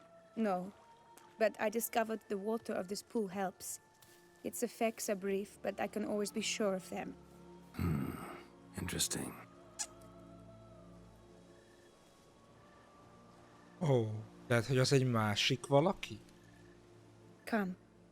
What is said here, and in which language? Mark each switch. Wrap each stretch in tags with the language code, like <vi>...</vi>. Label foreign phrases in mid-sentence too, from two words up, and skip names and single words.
<en>No, but I discovered the water of this pool helps. Its effects are brief, but I can always be sure of them. Interesting.</en> <hu>Ó, lehet, hogy az egy másik valaki?</hu> <en>Come.</en>